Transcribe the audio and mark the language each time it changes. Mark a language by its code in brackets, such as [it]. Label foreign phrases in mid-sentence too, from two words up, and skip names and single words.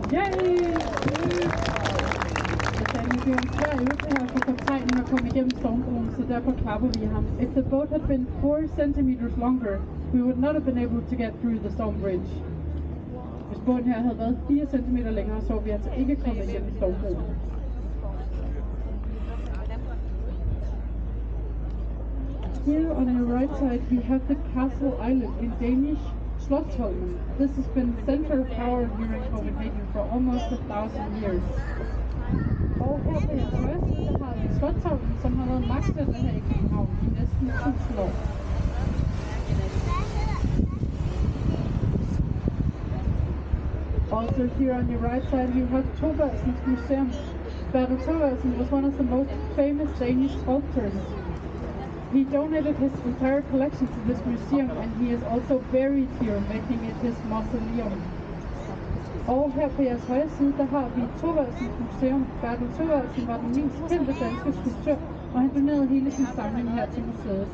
[da] Yay! Jeg sagde, det var en svær øvelse her for kaptajnen at komme igennem stormbroen, så derfor klapper vi ham. [en] If the boat had been 4 centimeters longer, we would not have been able to get through the storm bridge. [da] Hvis båden her havde været 4 centimeter længere, så var vi altså ikke kommet igennem stormbroen. [en] Here on your right side we have the Castle Island, in Danish Slotsholmen. This has been center of power here in Copenhagen for almost 1,000 years. [da] Og her på jeres højre side har vi Slotsholmen, som har været magtcenter her i København i næsten 1000 år. [en] Also here on your right side we have Thorvaldsens Museum. Bertel Thorvaldsen was one of the most famous Danish sculptors. He donated his entire collection to this museum, and he is also buried here, making it his mausoleum. [da] Og her på jeres højre side, der har vi Thorvaldsens Museum. Bertel Thorvaldsen var den mest kendte danske skulptør, og han donerede hele sin samling her til museet.